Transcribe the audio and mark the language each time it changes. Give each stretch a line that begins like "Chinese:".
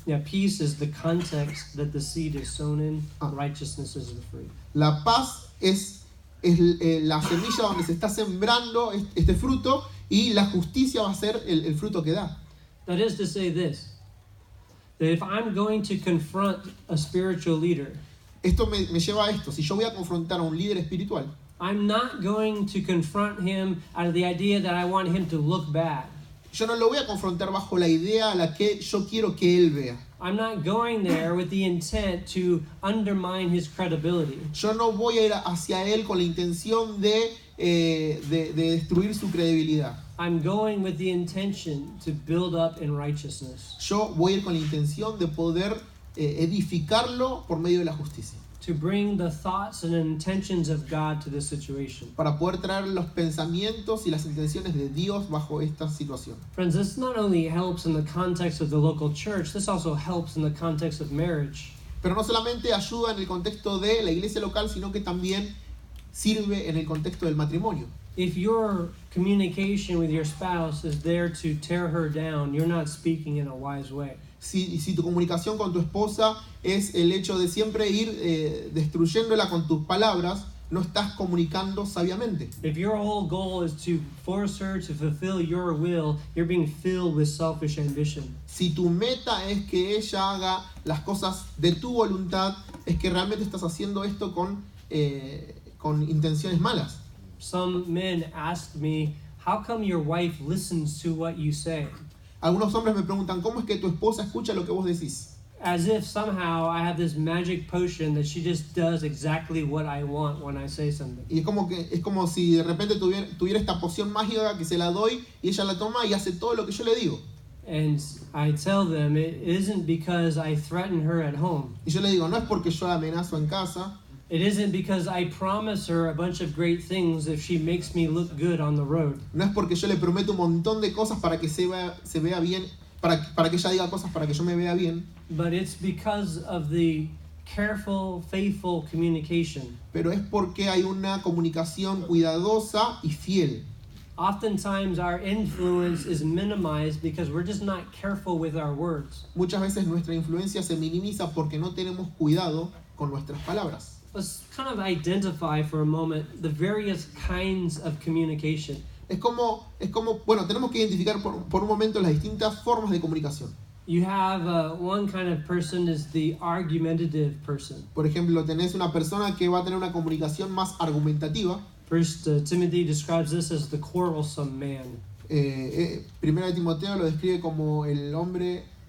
English: Yeah, peace is the context that the seed is sown in. Ah. Righteousness is the fruit.
Spanish: La paz es la semilla donde se está sembrando este fruto y la justicia va a ser el fruto que da.
English: That is to say this, that if I'm going to confront a spiritual leader,
Spanish: Esto me lleva a esto. Si yo voy a confrontar a un líder espiritual,
English: I'm not going to confront him out of the idea that I want him to look bad.
Spanish: yo no lo voy a confrontar bajo la idea a la que yo quiero que él vea.
English: I'm not going there with the intent to undermine his credibility.
Spanish: Yo no voy a ir hacia él con la intención de destruir su credibilidad.
English: I'm going with the intention to build up in righteousness,
Spanish: Yo voy a ir con la intención de poder edificarlo por medio de la justicia.
English: to bring the thoughts and intentions of God to this situation.
Spanish: Para poder traer los pensamientos y las intenciones de Dios bajo esta situación.
English: Friends, this not only helps in the context of the local church, this also helps in the context of marriage.
Spanish: Pero no solamente ayuda en el contexto de la iglesia local, sino que también sirve en el contexto del matrimonio.
English: If your communication with your spouse is there to tear her down, you're not speaking in a wise way.
Spanish: Si tu comunicación con tu esposa es el hecho de siempre ir destruyéndola con tus palabras, no estás comunicando sabiamente.
English: If your whole goal is to force her to fulfill your will, you're being filled with selfish ambition.
Spanish: Si tu meta es que ella haga las cosas de tu voluntad, es que realmente estás haciendo esto con intenciones malas.
English: Some men ask me, how come your wife listens to what you say?
Spanish: Algunos hombres me preguntan, ¿cómo es que tu esposa escucha lo que vos decís?
English: As if somehow I have this magic potion that she just does exactly what I want when I say something.
Spanish: Y es como si de repente tuviera esta poción mágica que se la doy y ella la toma y hace todo lo que yo le digo.
English: And I tell them it isn't because I threaten her at home.
Spanish: Y yo le digo, no es porque yo la amenazo en casa,
English: It isn't because I promise her a bunch of great things if she makes me look good on the road.
Spanish: no es porque yo le prometo un montón de cosas para que se vea bien, para que ella diga cosas para que yo me vea bien,
English: But it's because of the careful, faithful communication.
Spanish: pero es porque hay una comunicación cuidadosa y fiel.
English: Oftentimes our influence is minimized because we're just not careful with our words.
Spanish: Muchas veces nuestra influencia se minimiza porque no tenemos cuidado con nuestras palabras.
English: Let's kind of identify for a moment the various kinds of communication.
Spanish: Es como bueno, tenemos que identificar por un momento las distintas formas de comunicación.
English: You have one kind of person is the argumentative person.
Spanish: Por ejemplo, tenés una persona que va a tener una comunicación más argumentativa.
English: First Timothy describes this as the quarrelsome man.
Spanish: Primero de Timoteo lo describe como el hombre